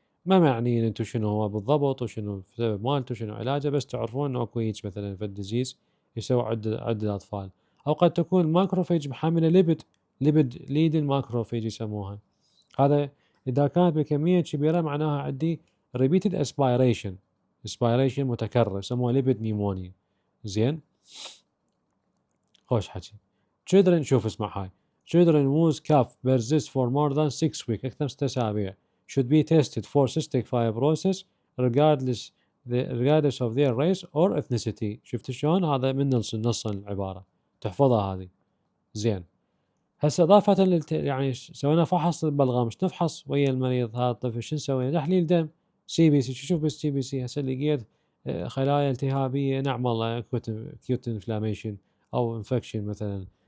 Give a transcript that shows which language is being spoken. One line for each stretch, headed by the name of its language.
Arabic: ما معنيين انتم شنو هو بالضبط وشنو السبب مالته وشنو علاجه، بس تعرفون انه اكو هيك مثلا في الديزيز يسوي عند الاطفال. او قد تكون ماكروفيج محمله ليبيد ليدن ماكروفيج يسموها. هذا اذا كانت بكميه كبيره معناها عندي
English: repeated aspiration
Arabic: متكرر يسموها ليبيد نيمونيا. زين، خوش حكي.
English: children
Arabic: شوف اسمع هاي
English: children whose cough persists for more than 6 weeks
Arabic: أكثر من 6 أسابيع
English: should be tested for cystic fibrosis regardless of their race or ethnicity.
Arabic: شفت شلون؟ هذا من نص العبارة تحفظها هذه. زين، هسه إضافة يعني سوينا فحص للبلغم، شو نفحص ويا المريض هذا الطفل؟ شو نسوي؟ تحليل دم سي بي سي. شوف بالسي بي سي هسه لقيت خلايا التهابية، نعم والله اكوت انفلاميشن او انفكشن مثلا.